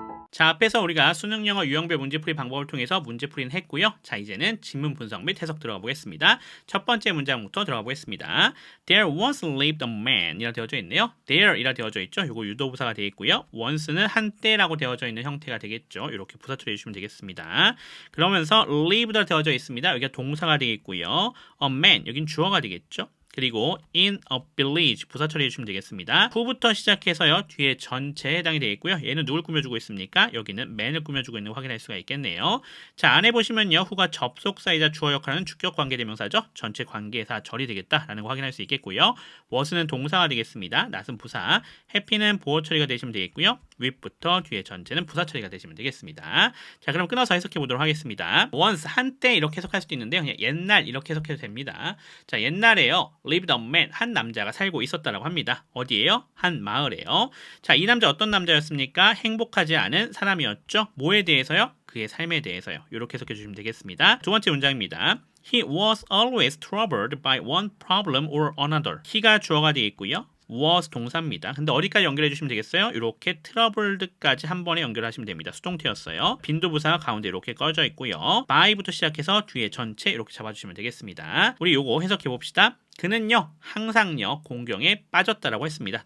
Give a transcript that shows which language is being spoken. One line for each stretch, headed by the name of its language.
Korean: 자, 앞에서 우리가 수능 영어 유형별 문제풀이 방법을 통해서 문제풀이는 했고요. 자, 이제는 지문 분석 및 해석 들어가 보겠습니다. 첫 번째 문장부터 들어가 보겠습니다.
English: There once lived a man
Korean: 이라 되어져 있네요. There 이라 되어져 있죠. 이거 유도부사가 되어 있고요. once는 한때라고 되어져 있는 형태가 되겠죠. 이렇게 부사 처리해 주시면 되겠습니다. 그러면서 live가 되어져 있습니다. 여기가 동사가 되겠고요. a man 여긴 주어가 되겠죠. 그리고 in a village 부사 처리해 주시면 되겠습니다. 후부터 시작해서요. 뒤에 전체에 해당이 되겠고요. 얘는 누굴 꾸며주고 있습니까? 여기는 man을 꾸며주고 있는 거 확인할 수가 있겠네요. 자, 안에 보시면요. 후가 접속사이자 주어 역할하는 주격 관계대명사죠. 전체 관계사 절이 되겠다라는 거 확인할 수 있겠고요. was는 동사가 되겠습니다. not은 부사, happy는 보어 처리가 되시면 되겠고요. with부터 뒤에 전체는 부사 처리가 되시면 되겠습니다. 자, 그럼 끊어서 해석해 보도록 하겠습니다. once 한때 이렇게 해석할 수도 있는데요. 그냥 옛날 이렇게 해석해도 됩니다. 자, 옛날에요. lived a man 한 남자가 살고 있었다라고 합니다. 어디에요? 한 마을에요. 자, 이 남자 어떤 남자였습니까? 행복하지 않은 사람이었죠. 뭐에 대해서요? 그의 삶에 대해서요. 이렇게 해석해 주시면 되겠습니다. 두 번째 문장입니다.
English: He was always troubled by one problem or another.
Korean: he가 주어가 되어 있고요. was 동사입니다. 근데 어디까지 연결해 주시면 되겠어요? 이렇게 troubled까지 한 번에 연결하시면 됩니다. 수동태였어요. 빈도부사가 가운데 이렇게 꺼져 있고요. by부터 시작해서 뒤에 전체 이렇게 잡아주시면 되겠습니다. 우리 요거 해석해 봅시다. 그는요 항상요 공경에 빠졌다라고 했습니다.